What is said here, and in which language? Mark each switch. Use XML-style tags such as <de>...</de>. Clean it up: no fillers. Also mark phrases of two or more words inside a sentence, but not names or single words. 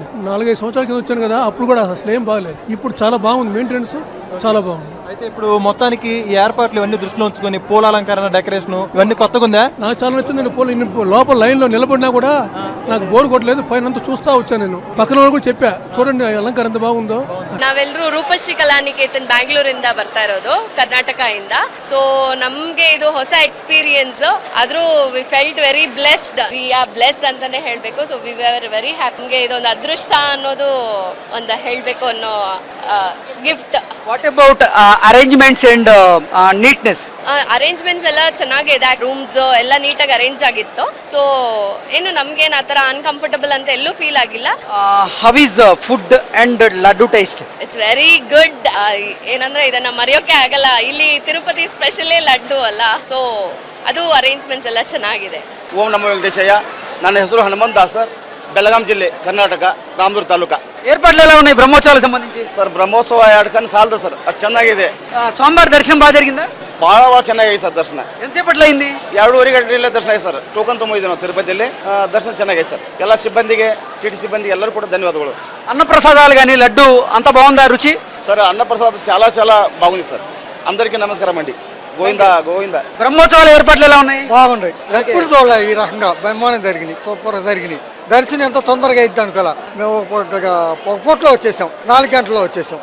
<te>4-5 సంవత్సరాల కింద వచ్చాను కదా, అప్పుడు కూడా అసలు ఏం బాగలేదు. ఇప్పుడు చాలా బాగుంది, మెయింటెనెన్స్ చాలా బాగుంది. అయితే ఇప్పుడు మొత్తానికి ఈ ఏర్పాట్లు ఇవన్నీ దృష్టిలో ఉంచుకొని పూల అలంకరణ, డెకరేషన్ ఇవన్నీ కొత్తగా ఉందా? నాకు చాలా నచ్చిందండి. లోపల లైన్ లో నిలబడినా కూడా నాకు బోర్ కొట్టలేదు. పైన చూస్తా వచ్చాను నేను. పక్కన వాళ్ళు కూడా చెప్పా, చూడండి ಅಲಂಕಾರ ఎంత బాగుందో.</te> <kn>ನಾವೆಲ್ಲರೂ ರೂಪಶ್ರೀ ಕಲಾನಿಕೇತನ್ ಬ್ಯಾಂಗ್ಳೂರಿಂದ ಬರ್ತಾ ಇರೋದು, ಕರ್ನಾಟಕ ಇಂದ. ಸೊ ನಮ್ಗೆ ಇದು ಹೊಸ ಎಕ್ಸ್ಪೀರಿಯನ್ಸ್. ಆದ್ರೂ</kn> <en>we felt very blessed. we are blessed</en> <kn>ಅಂತಾನೆ ಹೇಳ್ಬೇಕು.</kn> <en>so we are very happy.</en> <kn>ನಮ್ಗೆ ಇದೊಂದು ಅದೃಷ್ಟ ಅನ್ನೋದು ಒಂದು ಹೇಳ್ಬೇಕು ಅನ್ನೋ ಗಿಫ್ಟ್.</kn> <en>what about arrangements and neatness?</en> <kn>ಅರೇಂಜ್ಮೆಂಟ್ಸ್ ಎಲ್ಲ ಚೆನ್ನಾಗಿದೆ. ರೂಮ್ಸ್ ಎಲ್ಲ ನೀಟಾಗಿ ಅರೇಂಜ್ ಆಗಿತ್ತು. ಸೊ ಏನು ನಮ್ಗೇನು ಆ ಥರ ಅನ್ಕಂಫರ್ಟಬಲ್ ಅಂತ ಎಲ್ಲೂ ಫೀಲ್ ಆಗಿಲ್ಲ.</kn> <en>how is food and laddu taste? it's very good.</en> <kn>ಏನಂದ್ರೆ ಇದನ್ನ ಮರೆಯೋಕೆ ಆಗಲ್ಲ. ಇಲ್ಲಿ ತಿರುಪತಿ ಸ್ಪೆಷಲೇ ಲಡ್ಡು ಅಲ್ಲ. ಸೊ ಅದು ಅರೇಂಜ್ಮೆಂಟ್ಸ್ ಎಲ್ಲ ಚೆನ್ನಾಗಿದೆ. ಓಂ ನಮೋ ವೆಂಕಟೇಶಯ್ಯ. ನನ್ನ ಹೆಸರು ಹನುಮಂತ ದಾಸ್ ಸರ್, ಬೆಳಗಾಂ ಜಿಲ್ಲೆ, ಕರ್ನಾಟಕ, ರಾಮದುರ್ಗ ತಾಲೂಕ.</kn> <te>ఏర్పాట్లు ఎలా ఉన్నాయి బ్రహ్మోత్సవాలకు సంబంధించి?</te> <kn>ಸರ್ ಬ್ರಹ್ಮೋತ್ಸವ 2 ಕಣ್ಣು ಸಾಲದು ಸರ್, ಅದು ಚೆನ್ನಾಗಿದೆ.</kn> <te>స్వామివారి దర్శనం బాగా జరిగిందా?</te> <kn>ಭಾಳ ಚೆನ್ನಾಗಿದೆ ಸರ್ ದರ್ಶನ.</kn> <te>ఎంతసేపట్లో అయింది?</te> <kn>2:30 ಗಂಟೆಯಲ್ಲೇ ದರ್ಶನ ಆಗಿದೆ ಸರ್. ಟೋಕನ್ ತುಂಬಿದ್ವಿ ನಾವು ತಿರುಪತಿಯಲ್ಲಿ. ದರ್ಶನ ಚೆನ್ನಾಗಿದೆ ಸರ್. ಎಲ್ಲ ಸಿಬ್ಬಂದಿಗೆ, ಟಿ ಟಿ ಸಿಬ್ಬಂದಿಗೆ ಎಲ್ಲರೂ ಕೂಡ ಧನ್ಯವಾದಗಳು.</kn> <te>అన్నప్రసాదాలు కానీ లడ్డు అంత బాగుందా రుచి? సార్ అన్నప్రసాద్ చాలా చాలా బాగుంది సార్. అందరికీ నమస్కారం అండి. గోవిందా గోవిందా. బ్రహ్మోత్సవాల ఏర్పాట్లు ఎలా ఉన్నాయి? బాగుంటాయి. ఎప్పుడు చూడలే ఈ రకంగా బ్రహ్మాండం జరిగినాయి, సూపర్గా జరిగినాయి. దర్శనం ఎంత తొందరగా అయిద్ది అనుకోలే. మేము ఒక పూటలో వచ్చేసాం, 4 గంటల్లో వచ్చేసాం.</te>